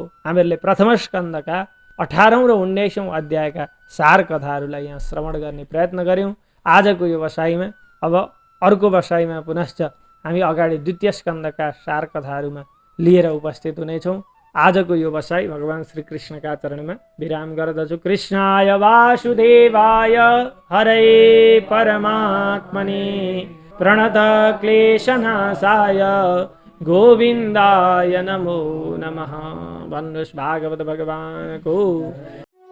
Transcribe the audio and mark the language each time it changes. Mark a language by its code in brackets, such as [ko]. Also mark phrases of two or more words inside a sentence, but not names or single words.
[ne] हामीहरूले प्रथम स्कन्दका 18औं र 19औं अध्यायका सार कथाहरूलाई यहाँ श्रवण गर्ने प्रयत्न गऱ्यौँ। आजको यो बसाइमा अब अर्को बसाइमा पुनश्च हामी अगाडि द्वितीय स्कन्दका सार कथाहरूमा लिएर उपस्थित हुनेछौँ। आजको यो बसाइ भगवान श्री कृष्णका चरणमा विराम गर्दछु। [sa] कृष्णाय वासुदेवाय हरे परमात्मने प्रणत क्लेशनाशाय गोविन्दाय नमो नमः। [ne] भन्नुहोस् भागवत भगवानको